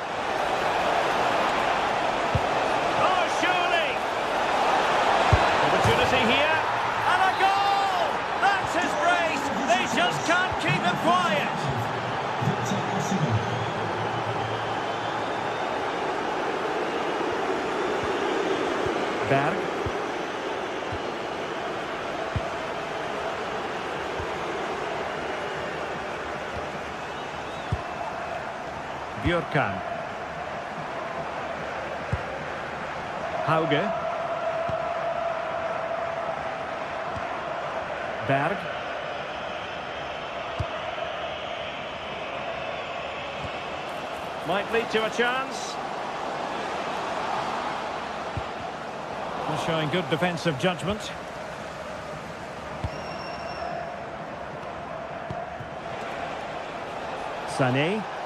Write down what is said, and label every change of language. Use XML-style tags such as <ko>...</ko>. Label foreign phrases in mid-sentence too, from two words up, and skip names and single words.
<en>Oh, surely! Opportunity here. And a goal! That's his brace. They just can't keep him quiet. Victor Osimhen. Berg. Björkan. Hauge. Berg. Might lead to a chance. They're showing good defensive judgment. Sané.</en>